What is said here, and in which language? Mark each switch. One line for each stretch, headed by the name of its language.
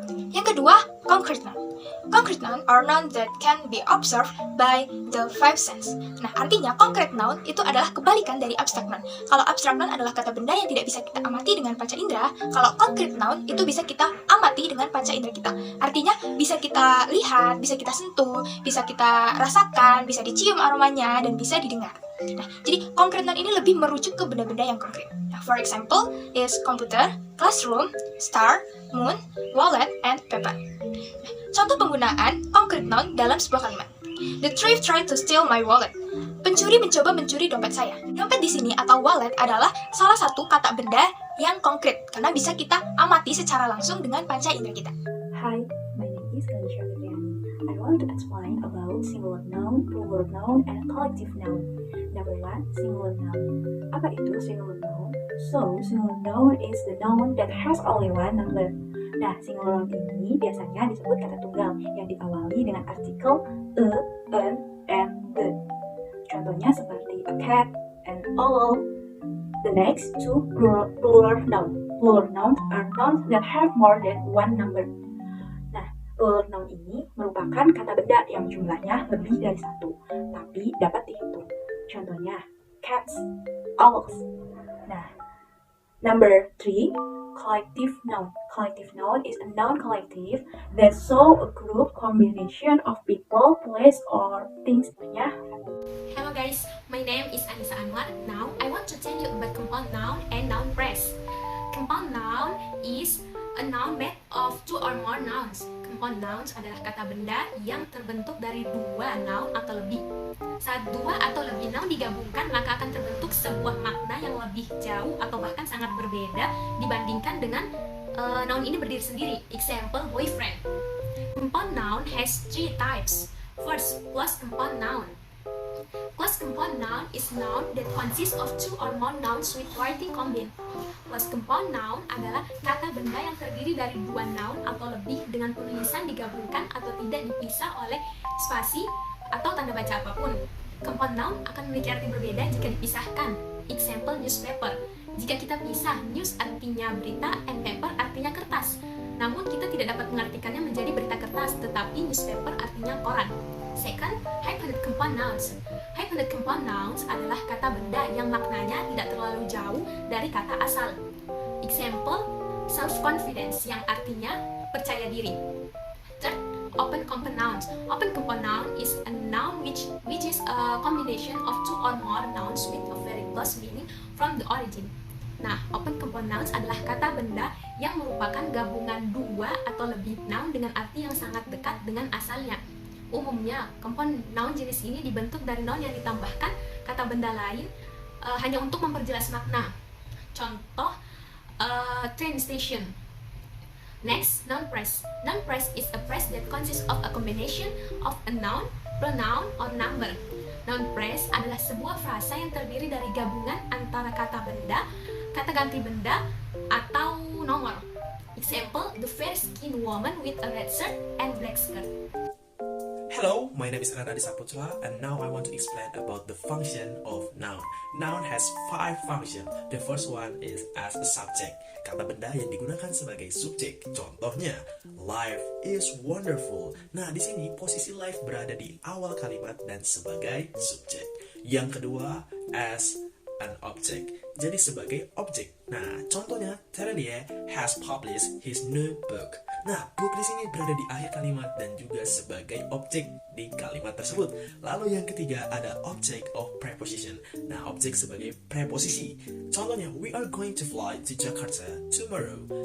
Indonesian: Yang kedua, concrete noun.
English: Concrete noun are noun that can be observed by the five sense.
Indonesian: Nah, artinya concrete noun itu adalah kebalikan dari abstract noun. Kalau abstract noun adalah kata benda yang tidak bisa kita amati dengan panca indera, kalau concrete noun itu bisa kita amati dengan panca indera kita. Artinya bisa kita lihat, bisa kita sentuh, bisa kita rasakan, bisa dicium aromanya, dan bisa didengar. Nah, jadi concrete noun ini lebih merujuk ke benda-benda yang konkret.
English: Nah, for example is computer, classroom, star, moon, wallet, and paper.
Indonesian: Nah, contoh penggunaan concrete noun dalam sebuah kalimat.
English: The thief tried to steal my wallet.
Indonesian: Pencuri mencoba mencuri dompet saya. Dompet di sini atau wallet adalah salah satu kata benda yang konkret karena bisa kita amati secara langsung dengan panca indera kita.
English: Hi, my name is Kalisha Fitriani. I want to explain about singular noun, plural noun, and collective noun. Number one, singular noun.
Indonesian: Apa itu singular noun?
English: So, singular noun is the noun that has only one number.
Indonesian: Nah, singular noun ini biasanya disebut kata tunggal yang diawali dengan artikel an, and the. Contohnya seperti
English: a cat, an owl. The next two, plural noun. Plural nouns are nouns that have more than one number.
Indonesian: Nah, plural noun ini merupakan kata benda yang jumlahnya lebih dari satu, tapi dapat dihitung. Contohnya, cats, owls. Nah,
English: Number 3, collective noun. Collective noun is a noun collective that show a group combination of people, place, or things. Yeah. Hello guys, my name is Anissa Anwar. Now I want to tell you about compound noun and noun phrase. Compound noun is a noun made of two or more nouns.
Indonesian: Compound nouns adalah kata benda yang terbentuk dari dua noun atau lebih. Saat dua atau lebih noun digabungkan, maka akan terbentuk sebuah makna yang lebih jauh atau bahkan sangat berbeda dibandingkan dengan noun ini berdiri sendiri.
English: Example, boyfriend. Compound noun has three types. First, plus compound noun. Plus compound noun is noun that consists of two or more nouns with writing combined.
Indonesian: Plus compound noun adalah kata benda yang terdiri dari dua noun atau lebih dengan penulisan digabungkan atau tidak dipisah oleh spasi atau tanda baca apapun. Compound noun akan memiliki arti berbeda jika dipisahkan.
English: Example, newspaper.
Indonesian: Jika kita pisah, news artinya berita and paper artinya kertas. Namun kita tidak dapat mengartikannya menjadi berita kertas, tetapi newspaper artinya koran.
English: Second, hyphenate compound nouns.
Indonesian: Hyphenate compound nouns adalah kata benda yang maknanya tidak terlalu jauh dari kata asal.
English: Example,
Indonesian: self-confidence yang artinya percaya diri.
English: Third, open compound nouns. Open compound noun is a noun which is a combination of two or more nouns with a very close meaning from the origin.
Indonesian: Nah, open compound nouns adalah kata benda yang merupakan gabungan dua atau lebih noun dengan arti yang sangat dekat dengan asalnya. Umumnya, compound noun jenis ini dibentuk dari noun yang ditambahkan kata benda lain hanya untuk memperjelas makna. Contoh,
English: train station. Next, noun phrase. Noun phrase is a phrase that consists of a combination of a noun, pronoun, or number.
Indonesian: Noun phrase adalah sebuah frasa yang terdiri dari gabungan antara kata benda, kata ganti benda, atau nomor.
English: Example, the fair-skinned woman with a red shirt and black skirt. Hello, my name is Anand Saputra, and now I want to explain about the function of noun. Noun has 5 functions. The first one is as a subject,
Indonesian: kata benda yang digunakan sebagai subjek. Contohnya,
English: life is wonderful.
Indonesian: Nah, di sini posisi life berada di awal kalimat dan sebagai subjek. Yang kedua,
English: as an object,
Indonesian: jadi sebagai objek. Nah, contohnya,
English: Terelier has published his new book.
Indonesian: Nah, book di sini berada di akhir kalimat dan juga sebagai objek di kalimat tersebut. Lalu yang ketiga ada object of preposition. Nah, objek sebagai preposisi.
English: Contohnya, we are going to fly to Jakarta tomorrow.